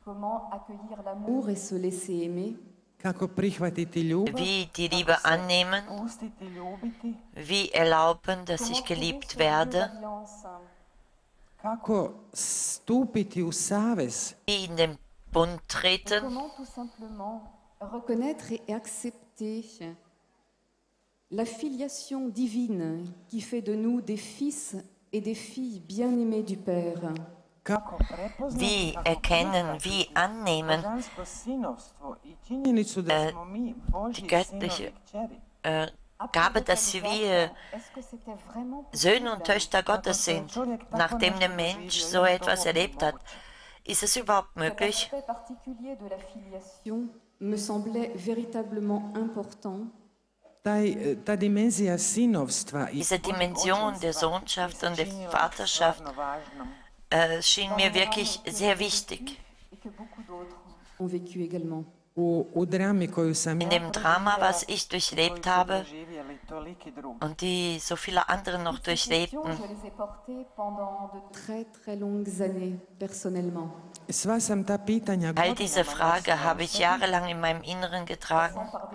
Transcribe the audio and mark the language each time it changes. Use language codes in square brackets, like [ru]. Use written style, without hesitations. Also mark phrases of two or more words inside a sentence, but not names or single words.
[de] Wie die Liebe annehmen? Wie erlauben, dass ich geliebt werde? Wie in den Bund treten? [fr] Reconnaître et accepter la filiation divine qui fait de nous des fils et des filles bien-aimés du Père. [de] Wie erkennen, wie annehmen die göttliche Gabe, dass wir Söhne und Töchter Gottes sind, nachdem der Mensch so etwas erlebt hat. Ist es überhaupt möglich? [fr] Me semblait véritablement important. [de] Diese Dimension der Sohnschaft und der Vaterschaft schien mir wirklich sehr wichtig. In dem Drama, was ich durchlebt habe und die so viele andere noch durchlebten, all diese Fragen habe ich jahrelang in meinem Inneren getragen.